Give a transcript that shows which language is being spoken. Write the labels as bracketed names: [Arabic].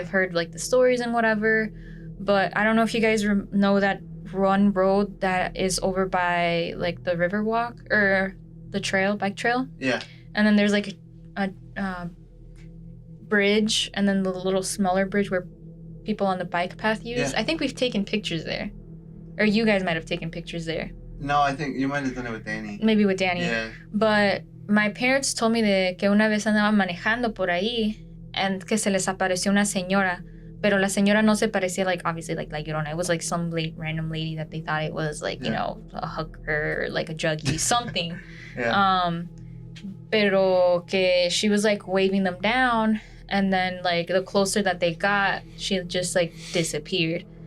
[English] I've heard like the stories and whatever, but I don't know if you guys know that one road that is over by like the Riverwalk or the trail, bike trail. Yeah. And then there's like a bridge, and then the little smaller bridge where people on the bike path use. Yeah. I think we've taken pictures there. Or you guys might have taken pictures there. No, I think you might have done it with Danny. Maybe with Danny. Yeah. But my parents told me [Spanish] que una vez andaban manejando por ahí [English] and [Spanish] que se les apareció una señora. Pero la señora no se parecía [English] like, obviously, like La Llorona. It was like some random lady that they thought it was like, you Yeah. know, a hooker, like a juggie, something. Yeah. [Spanish] Pero que [English] she was like waving them down, and then like the closer that they got, she just like disappeared.